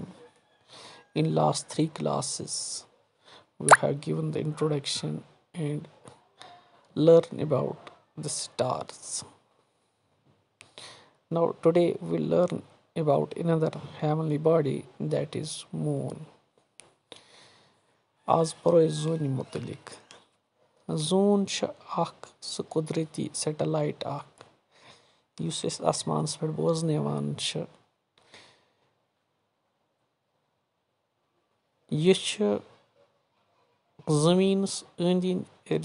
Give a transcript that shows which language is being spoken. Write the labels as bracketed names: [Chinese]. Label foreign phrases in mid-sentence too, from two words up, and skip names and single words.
[English] In last three classes, we have given the introduction and learn about the stars. Now today we'll learn about another heavenly body, that is moon. [Kashmiri] اَز پرو زوٗنہِ مُتعلِق. زوٗن چھُ اکھ سُہ قۄدرٔتی سیٹلایٹ اکھ یُس أسۍ آسمانس پٮ۪ٹھ بوزنہٕ یِوان چھُ یہِ چھُ زٔمیٖنس أنٛدۍ أنٛدۍ